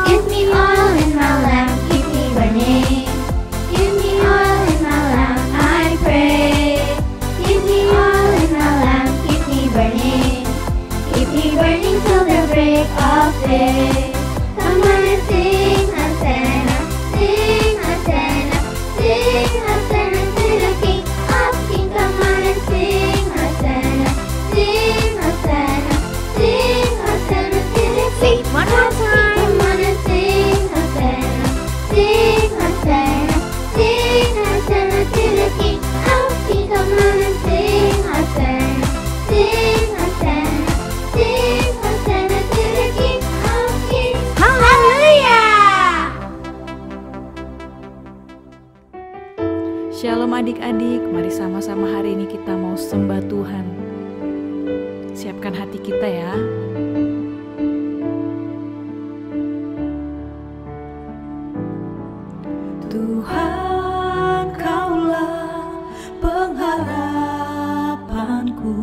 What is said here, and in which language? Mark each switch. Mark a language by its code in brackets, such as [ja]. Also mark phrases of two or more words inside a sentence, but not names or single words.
[en] Give me all in my lamp, keep me burning. Give me all in my lamp, I pray. Give me all in my lamp, keep me burning. Keep me burning till the break of day. Come on and sing Hosanna, sing Hosanna, sing Hosanna to the King of Kings. Come on and sing Hosanna, sing Hosanna, sing Hosanna to the Say King it one of more Kings. time. Come on and sing Hosanna, sing Hosanna, sing Hosanna to the King of Kings. Come on and sing Hosanna, sing Hosanna, sing Hosanna to the King of Kings. Haleluya. [id] Shalom adik-adik, mari sama-sama hari ini kita mau sembah Tuhan. Siapkan hati kita ya. Tuhan, Kaulah pengharapanku.